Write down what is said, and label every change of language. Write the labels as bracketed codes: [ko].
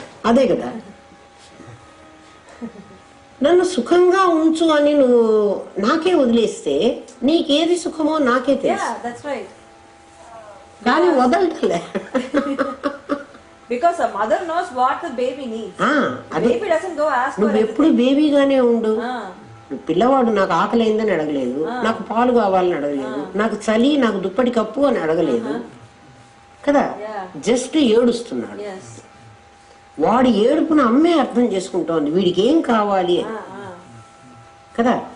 [te] అదే కదా, నన్ను సుఖంగా ఉంచు అని నువ్వు నాకే వదిలేస్తే నీకేది సుఖమో నాకే తెలుసు, కానీ వదలటలే. [en] Because a mother knows what the baby needs. Baby doesn't go ask for [te] నువ్వు ఎప్పుడు బేబీగానే ఉండు. పిల్లవాడు నాకు ఆకలిందని అడగలేదు, నాకు పాలు కావాలని అడగలేదు, నాకు చలి నాకు దుప్పటి కప్పు అని అడగలేదు కదా, జస్ట్ ఏడుస్తున్నాడు. వాడి ఏడుపును అమ్మే అర్థం చేసుకుంటోంది, వీడికి ఏం కావాలి కదా.